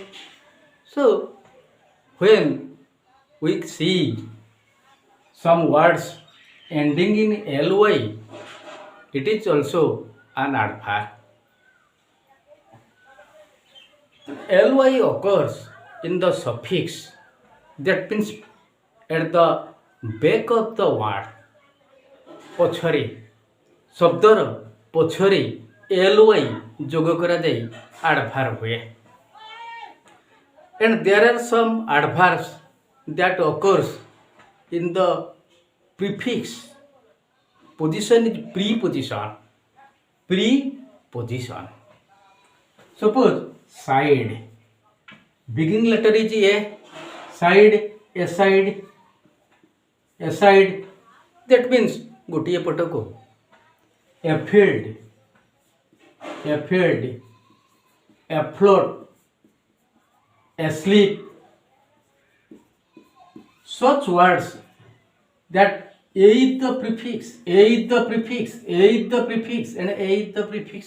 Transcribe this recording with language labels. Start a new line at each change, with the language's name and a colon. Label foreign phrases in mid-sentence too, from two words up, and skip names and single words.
English: So when we see some words ending in ly, it is also an adverb. Ly occurs in the suffix, that means at the back of the word.
Odia: ପଛରେ ଶବ୍ଦର ପଛରେ ly ଯୋଗ କରାଯାଇ adverb ହୁଏ.
English: And there are some adverbs that occurs in the prefix. Position is preposition. Preposition. Suppose side. Beginning letter is a. Side, aside, aside. That means
Odia: ଗୋଟିଏ ପଟକୁ.
English: afield, afield, afloat, asleep. Such words that a is the prefix, a is the prefix, a is the prefix and a is the prefix.